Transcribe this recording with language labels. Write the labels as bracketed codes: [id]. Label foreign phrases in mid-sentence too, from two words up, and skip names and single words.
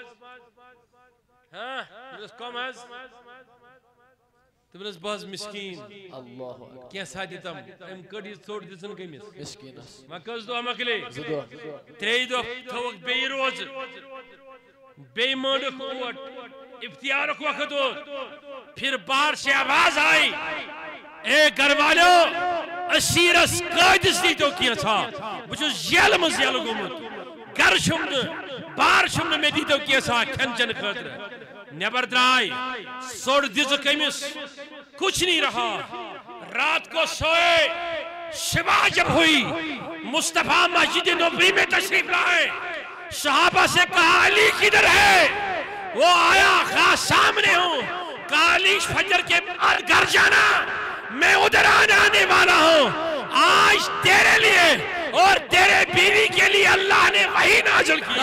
[ks] دوٚپنس کۄم حظ دوٚپنس بہٕ حظ مسکیٖن کینٛژھا دِتم أمۍ کٔڑ یہِ ژوٚٹ دِژٕن کٔمِس وۄنۍ کٔژ دۄہ مۄکلے 3 دۄہ تھوٚوُکھ بیٚیہِ روزٕ بیٚیہِ مٲنٛڈُکھ اوٹ افتیارُک وقت ووت [ur] پھر باہر سے آواز آئی اے گھر والیو [ks] اسیرس قٲدِس دیٖتو کینٛژھا بہٕ چھُس جیلہٕ منٛز یلہٕ گوٚمُت گرٕ چھُم نہٕ بار چھُم نہٕ مےٚ دیٖتو کینٛژھا کھٮ۪ن چٮ۪نہٕ خٲطرٕ نیبر درٛاے ژوٚٹ دِژٕکھ أمِس [ur] کچھ نہیں رہا رات کو سوئے صبح جب ہوئی مصطفیٰ مسجد نبوی میں تشریف لائے صحابہ سے کہا علی کدھر ہے وہ آیا خواہ سامنے ہوں کہا علی فجر کے بعد گھر جانا میں ادھر آنے والا ہوں آج تیرے لیے اور تیرے بیوی کے لیے اللہ نے وحی نازل کیا